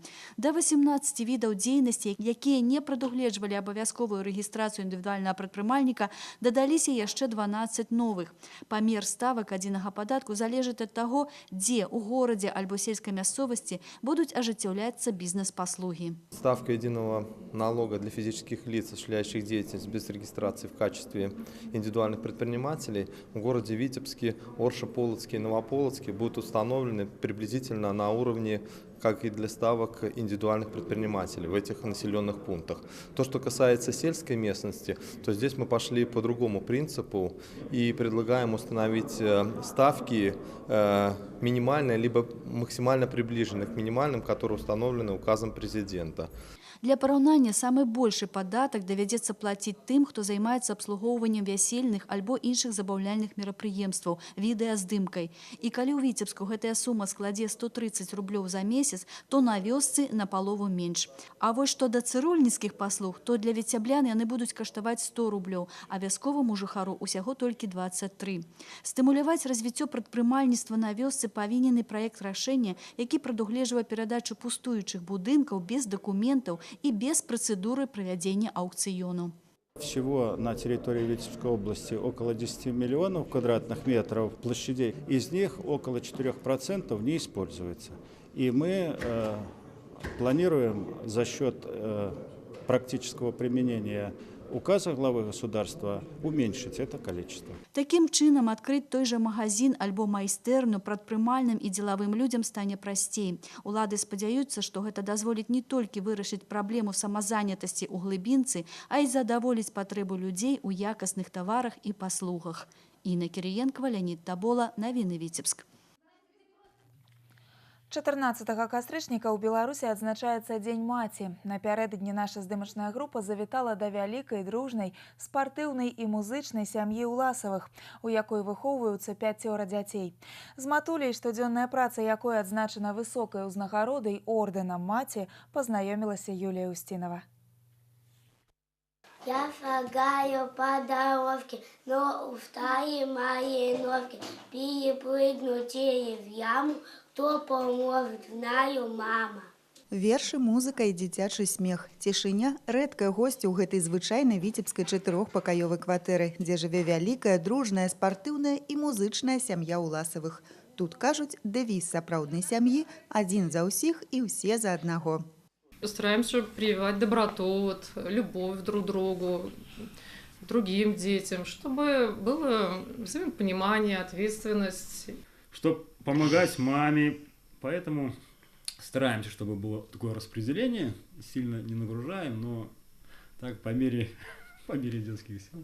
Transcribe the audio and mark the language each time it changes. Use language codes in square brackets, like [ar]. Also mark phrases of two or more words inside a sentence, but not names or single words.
[be] Да 18 відаў дзейнасці, якія не прадугледжвалі абавязковую рэгістрацыю індывідуальнага прадпрымальніка, дадаліся яшчэ 12 новых. Памер ставак адзінага падатку залежыць ад таго, дзе ў горадзе альбо сельскай мясцовасці будуць ажыццяўляцца бізнес-паслуги. [ru] Ставка единого налога для физических лиц, осуществляющих деятельность без регистрации в качестве индивидуальных предпринимателей в городе Витебске, Орше-Полоцке и Новополоцке будут установлены приблизительно на уровне, как и для ставок индивидуальных предпринимателей в этих населенных пунктах. То, что касается сельской местности, то здесь мы пошли по другому принципу и предлагаем установить ставки минимальные, либо максимально приближенные к минимальным, которые установлены указом президента. [be] Для параўнання самы большы падатак давядзецца плаціць тым, хто займаецца абслугоўваннем вясельных альбо іншых забаўляльных мерапрыемстваў, відэаздымкай. І калі ў Віцебску гэтая сума складзе 130 рублёў за месяц, то на вёсцы на палову менш. А вось што да цырульніцкіх паслуг, то для віцяблян яны будуць каштаваць 100 рублёў, а вясковаму жыхару ўсяго толькі 23. Стымуляваць развіццё прадпрымальніцтва на вёсцы павінен і праект рашэння, які прадугледжвае перадачу пустуючых будынкаў без дакументаў [ru] и без процедуры проведения аукциону. Всего на территории Витебской области около 10 миллионов квадратных метров площадей. Из них около 4% не используется. И мы планируем за счет практического применения указа главы государства уменьшить это количество. [be] Таким чынам адкрыць той жа магазин альбо майстэрню прадпрымальным і дзелавым людзям стане прасцей. Улады спадзяюцца, што гэта дазволіць не толькі вырашыць праблему самазанятасці ў глыбінцы, а і задаволіць патрэбу людзей у якасных таварах і паслугах. Інна Кірыенкава, Леонид Табола, навіны Віцебск. 14 кастрычніка ў Беларусі адзначаецца Дзень маці. Напярэдадні наша здымачная група завітала да вялікай, дружнай, спартыўнай і музычнай сям'і Уласавых, у якой выхоўваюцца 5 дзяцей. З матуляй, штодзённая праца якой адзначана высокай узнагародай ордэнам маці, пазнаёмілася Юлія Устинова. [ru] Я шагаю по дорожке, но в стае моей ножки перепрыгнуть через яму, кто поможет, знаю, мама. [be] Вершы, музыка і дзіцячы смех. Цішыня – рэдкая госць у гэтай звычайнай віцебскай 4-пакаёвай кватэры, дзе жыве вялікая, дружная, спартыўная і музычная сям'я Уласавых. Тут, кажуць, дэвіз сапраўднай сям'і – адзін за ўсіх і ўсе за аднаго. [ru] Стараемся прививать доброту, любовь друг к другу, другим детям, чтобы было взаимопонимание, ответственность. Чтобы помогать маме, поэтому стараемся, чтобы было такое распределение, сильно не нагружаем, но так по мере детских сил.